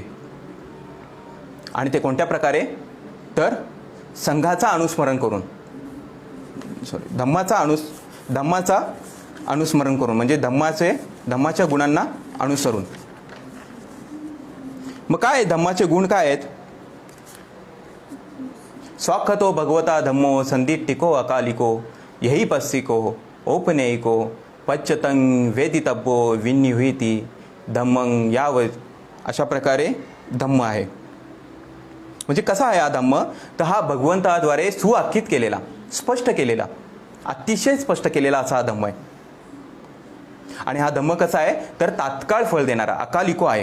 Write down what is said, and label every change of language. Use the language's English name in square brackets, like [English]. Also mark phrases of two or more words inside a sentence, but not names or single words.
[Marathi] आणि ते कोणत्या प्रकारे तर संघाचा अनुस्मरण करून धम्माचा अनुस्मरण करून म्हणजे धम्माच्या गुणांना अनुसरून. मग काय धम्माचे गुण काय आहेत. [Pali] स्वाखतो भगवता धम्मो संदिट्टिको अकालिको यही पस्सिको औपनयिको पच्चतंग वेदितब्बो विनिह्विती धम्मं याव. [Marathi] अशा प्रकारे धम्म आहे. म्हणजे कसा आहे हा धम्म तर हा भगवंताद्वारे सुआख्यित केलेला, स्पष्ट केलेला, अतिशय स्पष्ट केलेला असा हा धम्म आहे. आणि हा धम्म कसा आहे तर तात्काळ फळ देणारा अकालिको आहे.